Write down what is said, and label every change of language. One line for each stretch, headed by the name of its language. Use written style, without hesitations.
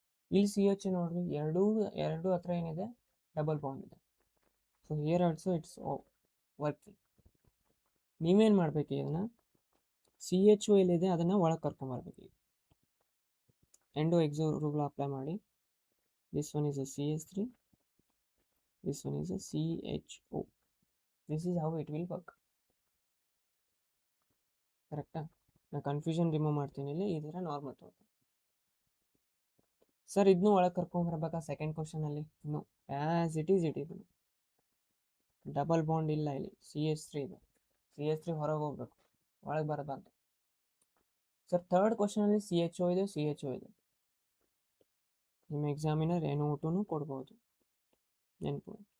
Kannada: ಇಲ್ಲಿ CH ನೋಡ್ರಿ, ಎರಡು ಹತ್ರ ಏನಿದೆ, ಡಬಲ್ ಬಾಂಡ್ ಇದೆ.
English: So here also it's working.
Kannada: ನೀವೇನು ಮಾಡಬೇಕು, ಇದನ್ನು CHO ಎಲ್ಲಿದೆ ಅದನ್ನು ಒಳಗೆ ಕರ್ಕೊಂಬರ್ಬೇಕು. ಎಂಡೋ ಎಕ್ಸೋ ರೂಲ್ ಅಪ್ಲೈ ಮಾಡಿ.
English: This one is a CH3, this one is a CHO. This is how it will work.
Kannada: ಕರೆಕ್ಟಾ? ನಾನು ಕನ್ಫ್ಯೂಷನ್ ರಿಮೂವ್ ಮಾಡ್ತೀನಿ ಇಲ್ಲಿ, ಈ ಥರ ನಾರ್ಮಲ್ ತಗೋತೀನಿ. ಸರ್ ಇದನ್ನು ಒಳಗೆ ಕರ್ಕೊಂಬರ್ಬೇಕಾ second ಕ್ವಶನಲ್ಲಿ? No,
English: as it is double bond
Kannada: ಇಲ್ಲ ಇಲ್ಲಿ, CH3 ಇದೆ. CH3 ಹೊರಗೆ ಹೋಗ್ಬೇಕು, ಒಳಗೆ ಬರಬಾರ್ದು. ಸರ್ ಥರ್ಡ್ ಕ್ವಶನಲ್ಲಿ CHO ಇದೆ, ನಿಮ್ಮ ಎಕ್ಸಾಮಿನರ್ NO2 ಕೊಡ್ಬೋದು, ನೆನಪು.